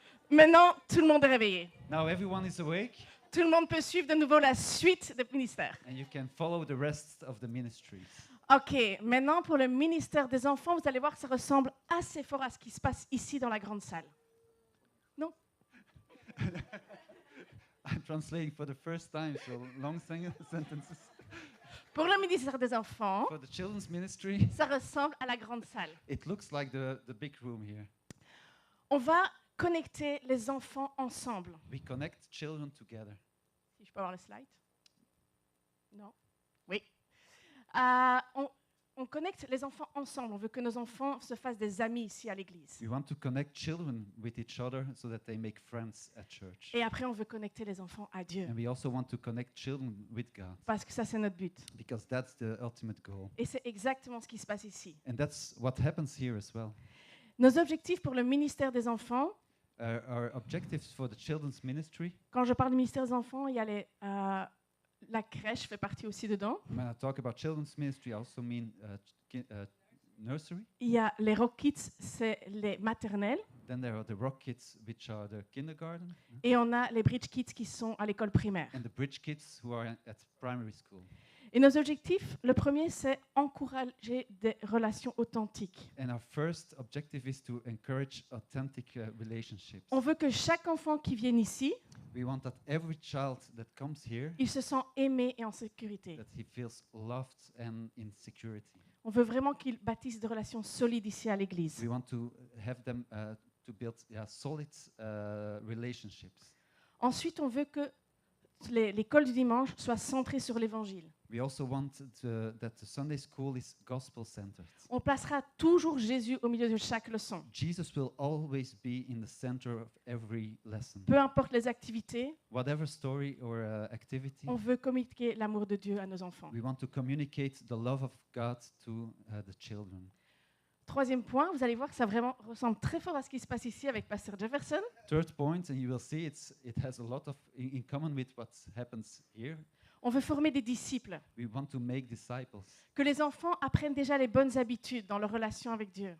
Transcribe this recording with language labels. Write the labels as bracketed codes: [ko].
[fr] Maintenant, tout le monde est réveillé. [en] Now everyone is awake [fr] Tout le monde peut suivre de nouveau la suite des ministères. [en] and you can follow the rest of the ministries. [fr] OK, maintenant pour le ministère des enfants, vous allez voir que ça ressemble assez fort à ce qui se passe ici dans la grande salle. Non? [en] I'm translating for the first time, so long sentences. [fr] Pour le ministère des enfants, [en] For the children's ministry, [fr] ça ressemble à la grande salle. [en] it looks like the big room here. [fr] On va connecter les enfants ensemble. [en] We connect children together. [fr] Si je peux avoir le slide? Non? Oui. On connecte les enfants ensemble. On veut que nos enfants se fassent des amis ici à l'église. [en] We want to connect children with each other so that they make friends at church. [fr] Et après, on veut connecter les enfants à Dieu. [en] And we also want to connect children with God [fr] Parce que ça, c'est notre but. [en] because that's the ultimate goal. [fr] Et c'est exactement ce qui se passe ici. [en] And that's what happens here as well. [fr] Nos objectifs pour le ministère des enfants, [en] Our objectives for the children's ministry, [fr] quand je parle du ministère des enfants, il y a la crèche fait partie aussi dedans. [en] when I talk about children's ministry, I also mean nursery. [fr] Il y a les Rock Kids, c'est les maternelles. [en] Then there are the Rock Kids, which are the kindergarten, [fr] Et on a les Bridge Kids qui sont à l'école primaire. [en] and the Bridge Kids who are at primary school. [fr] Et nos objectifs, le premier, c'est encourager des relations authentiques. [en] And our first objective is to encourage authentic relationships. [fr] On veut que chaque enfant qui vienne ici, [en] We want that every child that comes here, [fr] il se sent aimé et en sécurité. [en] that he feels loved and in security. [fr] On veut vraiment qu'ils bâtissent des relations solides ici à l'église. [en] We want to have them to build solid relationships. [fr] Ensuite, on veut que l'école du dimanche soit centrée sur l'évangile. [en] We also want that the Sunday school is gospel-centered. [fr] On placera toujours Jésus au milieu de chaque leçon. [en] Jesus will always be in the center of every lesson. [fr] Peu importe les activités, [en] Whatever story or activity, [fr] on veut communiquer l'amour de Dieu à nos enfants. [en] we want to communicate the love of God to the children. [fr] Troisième point, vous allez voir que ça vraiment ressemble très fort à ce qui se passe ici avec Pasteur Jefferson. [en] Third point, and you will see it has a lot of in common with what happens here. [fr] On veut former des disciples, [en] We want to make disciples. [fr] que les enfants apprennent déjà les bonnes habitudes dans leur relation avec Dieu.